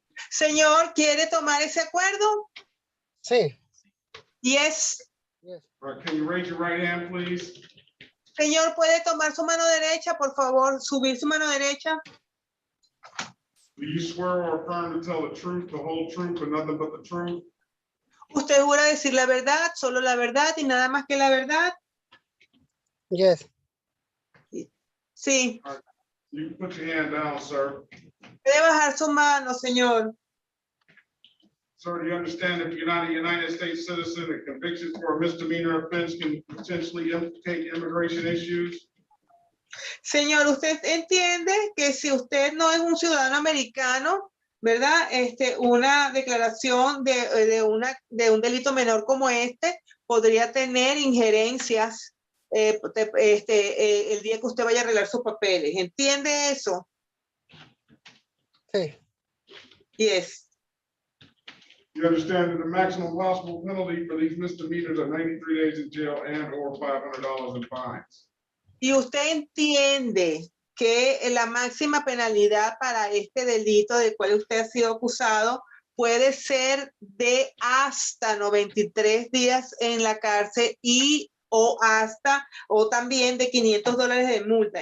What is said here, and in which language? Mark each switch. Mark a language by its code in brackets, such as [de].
[es] Señor, ¿quiere tomar ese acuerdo? Sí. [en] Yes. All right, can you raise your right hand, please? [es] Señor, ¿puede tomar su mano derecha, por favor? Subir su mano derecha. [en] Do you swear or affirm to tell the truth, the whole truth, and nothing but the truth? [es] ¿Usted jura decir la verdad, solo la verdad y nada más que la verdad? [en] Yes. [es] Sí. [en] Right. You can put your hand down, sir. [es] Puede bajar su mano, señor. [en] Sir, do you understand if you're not a United States citizen, a conviction for a misdemeanor offense can potentially implicate immigration issues? [es] Señor, ¿usted entiende que si usted no es un ciudadano americano, verdad? Una declaración de un delito menor como este podría tener injerencias el día que usted vaya a arreglar sus papeles. ¿Entiende eso? Sí. [en] Yes. You understand that the maximum possible penalty for these misdemeanors are 93 days in jail and or $500 in fines. [es] Y usted entiende que la máxima penalidad para este delito del cual usted ha sido acusado puede ser de hasta 93 días en la cárcel o también de $500 de multa.